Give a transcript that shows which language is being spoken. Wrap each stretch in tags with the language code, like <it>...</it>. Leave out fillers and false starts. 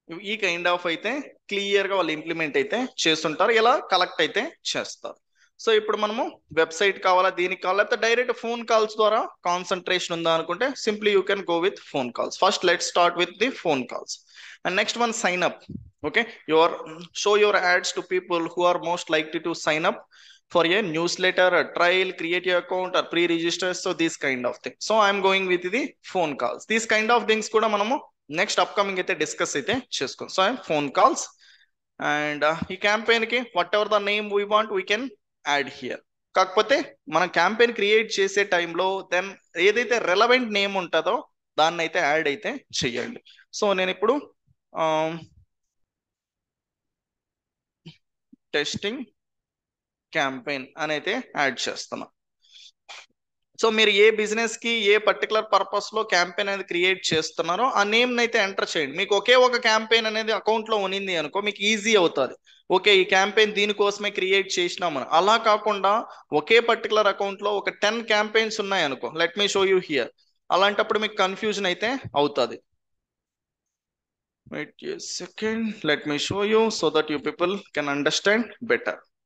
<te>ఈ kind of అయితే క్లియర్గా వాళ్ళు ఇంప్లిమెంట్ అయితే చేస్తుంటారు, ఇలా కలెక్ట్ అయితే చేస్తారు. సో ఇప్పుడు మనము వెబ్సైట్ కావాలా, దీనికి కావాలా, లేకపోతే డైరెక్ట్ ఫోన్ కాల్స్ ద్వారా కాన్సన్ట్రేషన్ ఉందా అనుకుంటే</te> <en>Simply you can go with phone calls. First let start with the phone calls. And next one, sign up. Okay, show your ads to people who are most likely to sign up for a newsletter, a trial, create your account or pre-register. So this kind of thing. So I'm going with the phone calls. These kind of things</en> <te>kuda manamu next upcoming అయితే discuss అయితే చేసుకోం.</te> <en>So I'm phone calls and ఈ campaign కి whatever the name we want we can add here.</en> <te>కాకపోతే మనం campaign create చేసే టైంలో then ఏదైతే రెలవెంట్ నేమ్ ఉంటుందో దాన్ని అయితే యాడ్ అయితే చెయ్యండి. సో నేను ఇప్పుడు టెస్టింగ్ క్యాంపెయిన్ అని అయితే యాడ్ చేస్తున్నా. సో మీరు ఏ బిజినెస్ కి ఏ పర్టికులర్ పర్పస్ లో క్యాంపెయిన్ అనేది క్రియేట్ చేస్తున్నారో ఆ నేమ్ అయితే ఎంటర్ చేయండి. మీకు ఒకే ఒక క్యాంపెయిన్ అనేది అకౌంట్ లో ఉన్నింది అనుకో మీకు ఈజీ అవుతుంది. ఓకే, ఈ క్యాంపెయిన్ దీనికోసమే క్రియేట్ చేసినామని. అలా కాకుండా ఒకే పర్టికులర్ అకౌంట్ లో ఒక 10 క్యాంపెయిన్స్ ఉన్నాయి అనుకో,</te> <en>Let me show you here.</en> <te>అలాంటప్పుడు మీకు కన్ఫ్యూజన్ అయితే అవుతుంది.</te> <en>Wait a second, let me show you so that you people can understand better.</en>